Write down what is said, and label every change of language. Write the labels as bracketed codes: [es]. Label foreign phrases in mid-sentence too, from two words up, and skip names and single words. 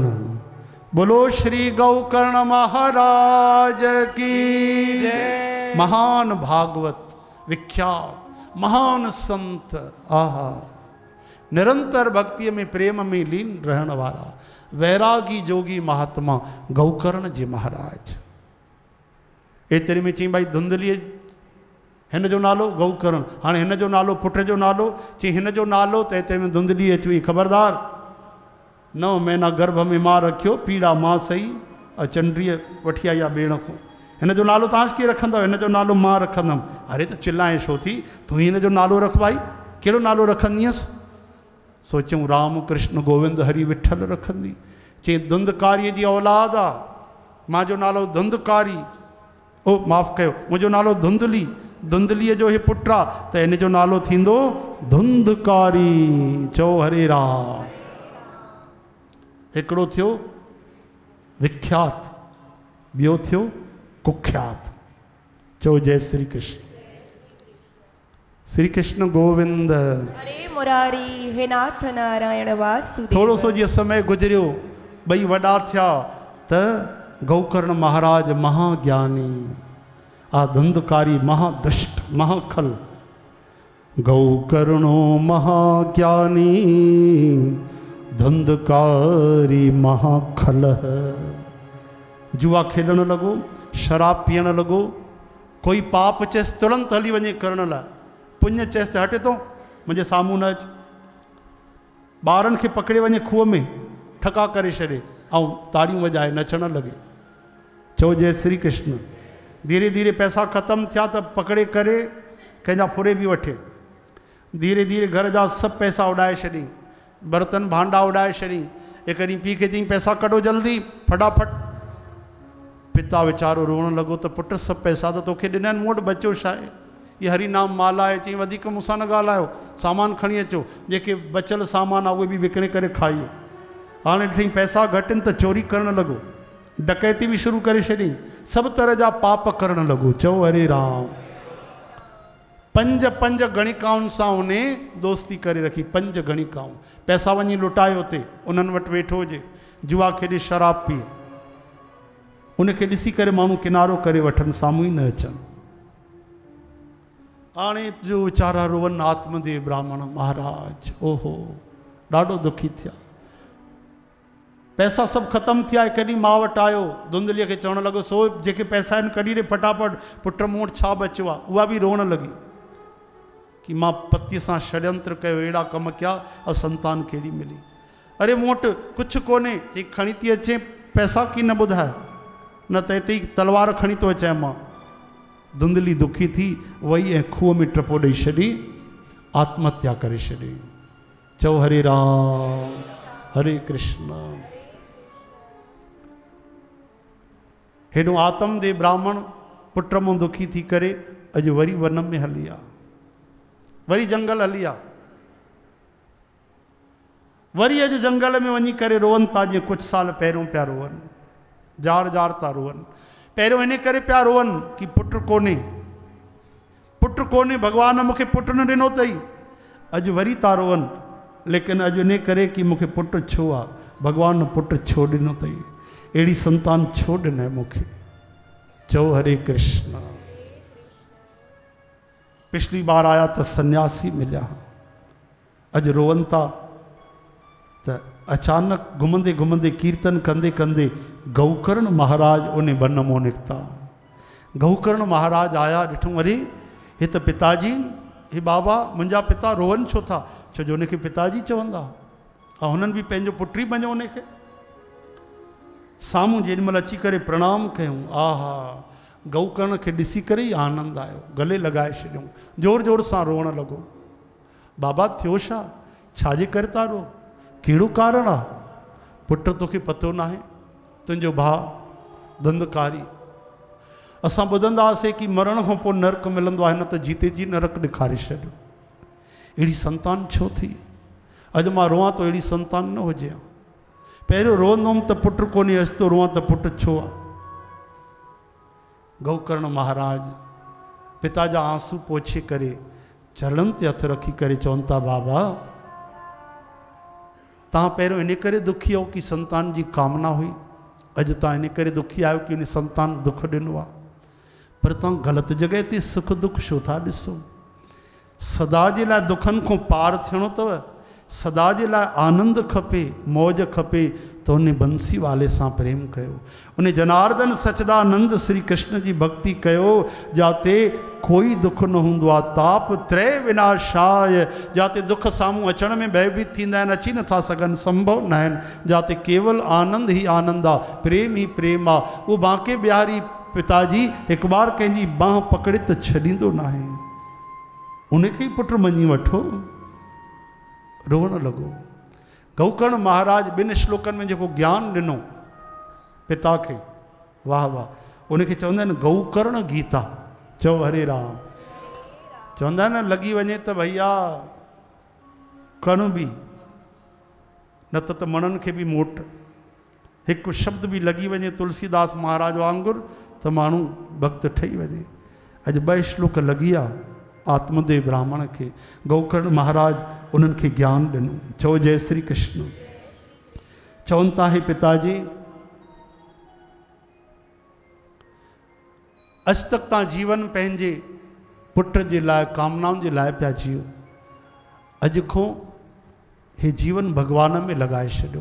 [hi] बोलो श्री गौकर्ण महाराज की जय। महान भागवत विख्यात महान संत आहा निरंतर भक्ति में प्रेम में लीन रहने वाला वैरागी जोगी महात्मा गौकर्ण जी महाराज। [sd] एतिरे में चई भाई धुंधलीअ हिन जो नालो गौकर्ण। हाणे हिन जो नालो पुट जो नालो चई हिन जो नालो त एतिरे में धुंधली अची वई खबरदार 9 महीना गर्भ में मां रखियो पीड़ा मां सही चंडीअ वठी आई आहे भेण खां। हिन जो नालो तव्हां कीअं रखंदव हिन जो नालो मां रखंदुमि। अरे त चिल्लाए छो थी तूं हिन जो नालो रख भाई कहिड़ो नालो रखंदीअसि। सोचूं राम कृष्ण गोविंद हरि विठल रखंदी। चई धुंधकारीअ जी औलाद आहे मां जो नालो धुंधकारी ओ माफ़ कयो मुंहिंजो नालो धुंधली धुंधलीअ जो हे पुटु आहे त हिन जो नालो थींदो धुंधकारी। चओ हरे राम। हिकिड़ो थियो विख्यात ॿियो थियो कुख्यात। चो जय श्री कृष्ण। श्री कृष्ण गोविंद हरे मुरारी हे नाथ नारायण वासुदेव। थोड़ो सो जीअं समय गुजरियो ॿई वॾा थिया त गौकर्ण महाराज महाज्ञानी आ धुंधकारी महादुष्ट महाखल। गौकर्णो महाज्ञानी धुंधकारी महाखल। जुआ खेलण लॻो शराब पीअण लॻो कोई पाप चएसि तुरंत हली वञे करण लाइ पुण्य चएसि त हटे थो मुंहिंजे साम्हूं न अच। ॿारनि खे पकड़े वञे खूह में ठका करे छॾे ऐं ताड़ियूं वॼाए नचण लॻे। चओ जय श्री कृष्ण। धीरे धीरे पैसा ख़तमु थिया त पकड़े करे कंहिंजा फुरे बि वठे। धीरे धीरे घर जा सभु पैसा उॾाए छॾी बर्तन भांडा उॾाए छॾी। हिकु ॾींहुं पीउ खे चई पैसा कढो जल्दी फटाफट। पिता वीचारो रोअण लॻो त पुटु सभु पैसा त तोखे ॾिना आहिनि मूं वटि बचियो छा आहे। ये हरि नाम माला आहे चई वधीक मूंसां न ॻाल्हायो सामान खणी अचो जेके बचियल सामान आहे उहे बि विकिणे करे खाइयो। हाणे ॾिठईं पैसा घटि आहिनि त चोरी करणु लॻो डकैती बि शुरू करे छॾी सभु तरह जा पाप करणु लॻो। चओ हरे राम। 5 गणिकाउनि सां उन दोस्ती करे रखी 5 गणिकाऊं पैसा वञी लुटाए उते उन्हनि वटि वेठो हुजे जुआ खेॾे शराब पीए उनखे ॾिसी करे माण्हू किनारो करे वठनि साम्हूं ई न अचनि। हाणे जो वीचारा रोवन आत्मदेव ब्राह्मण महाराज ओहो ॾाढो दुखी थिया। पैसा सब ख़त्म थिया कॾहिं मां वटि आयो धुंधलीअ खे चवणु लॻो सो जेके पैसा आहिनि कढी ॾे फटाफट पुट मूं वटि छा बचियो आहे। उहा बि रोअणु लॻी कि मां पतीअ सां षड्यंत्र कयो अहिड़ा कम कया और संतान कहिड़ी मिली। अरे मूं वटि कुझु कोन्हे चई खणी थी अचे पैसा की न ॿुधाए न त हिते ई तलवार खणी थो अचां मां। धुंधली दुखी थी वई ऐं खूह में टपो ॾेई छॾी आत्महत्या करे छॾी। चओ हरे राम हरे कृष्ण। हेॾो आत्मदेव ब्राह्मण पुट मां दुखी थी करे अॼु वरी वन में हली आहे, वरी जंगल हली आहे, वरी अॼु जंगल में वञी करे रोअनि था जीअं कुझु साल पहिरियों पिया रोअनि, जार जार था रोअनि। पहिरियों इन करे पिया रोअनि कि पुटु कोन्हे, पुटु कोन्हे, भॻवान मूंखे पुटु न ॾिनो अथई। अॼु वरी था रोअनि, लेकिन अॼु इन करे कि मूंखे पुटु छो आहे, भॻवान पुटु छो ॾिनो अथई, अहिड़ी संतान छो ॾिनई मूंखे। चओ हरे कृष्ण। [hi] पिछली बार [sd] आया तो सन्यासी मिलिया, अॼु रोअनि था त अचानक घुमंदे घुमंदे कीर्तन कंदे कंदे गौकर्ण महाराज उन वन मां निकिता। गौकर्ण महाराज आया, ॾिठो अरे हे त पिताजी, हे बाबा मुंहिंजा पिता रोअनि छो था, छो जो उनखे पिताजी चवंदा ऐं हुननि बि पंहिंजो पुटु ई मञो उनखे। साम्हूं जेॾीमहिल अची करे प्रणाम कयूं, आहा गौकर्ण खे ॾिसी करे ई आनंद आयो, गले लॻाए छॾियऊं, जोर जोर सां रोअणु लॻो। बाबा थियो छा, छाजे करे था रो, कहिड़ो कारण आहे? पुटु तोखे पतो न आहे, तुंहिंजो भाउ धंधकारी। असां ॿुधंदा हुआसीं कि मरण खां पोइ नरक मिलंदो आहे, न त जीते जी नरक ॾेखारे छॾियो। अहिड़ी संतान छो थी? अॼु मां रोआं तो अहिड़ी संतान न हुजे। पहिरियों रोअंदो हुअमि त पुटु कोन्हे, अॼु तो रोआं त पुटु छो आहे। गौकर्ण महाराज पिता जा आंसू पोछे करे चरणनि ते हथ रखी करे चवनि था, बाबा तव्हां पहिरियों इन करे दुखी हो कि संतान जी कामना हुई, अॼु तव्हां इन करे दुखी आहियो कि इन संतान दुख ॾिनो आहे। पर तव्हां ग़लति जॻह ते सुख दुख छो था ॾिसो? सदा जे लाइ दुखनि खां पार थियणो अथव, सदा जे लाइ आनंद खपे, मौज खपे, तो उन बंसी वाले सां प्रेम कयो, उन जनार्दन सचदानंद श्री कृष्ण जी भक्ति कयो, जाते कोई दुख न हूंदो आहे। [sa] ताप त्रय विनाशाय, [sd] जाते दुख साम्हूं अचण में भयभीत थींदा आहिनि, अची नथा सघनि, संभव न आहिनि, जाते केवल आनंद ई आनंद आहे, प्रेम ई प्रेम आहे। उहो बांके बिहारी पिताजी हिकु बार कंहिंजी बांह पकड़े त छॾींदो न आहे, उनखे ई पुटु मञी वठो। रोअणु लॻो। गौकर्ण महाराज ॿिनि श्लोकनि में जेको ज्ञान ॾिनो पिता खे, वाह वाह, उनखे चवंदा आहिनि गौकर्ण गीता। चओ हरे राम। चवंदा आहिनि न लॻी वञे त भैया कण बि न त मणनि खे बि मोट, हिकु शब्द बि लॻी वञे तुलसीदास महाराज वांगुरु त माण्हू भक्त ठही वञे। अॼु 2 श्लोक लॻी विया आत्मदेव ब्राह्मण खे। गौकर्ण महाराज उन्हनि खे ज्ञान ॾिनो। चओ जय श्री कृष्ण। चवनि था हे पिताजी, अॼु तक तव्हां जीवन पंहिंजे पुट जे लाइ कामनाउनि जे लाइ पिया जियो, अॼु खां हे जीवन भॻवान में लॻाए छॾियो।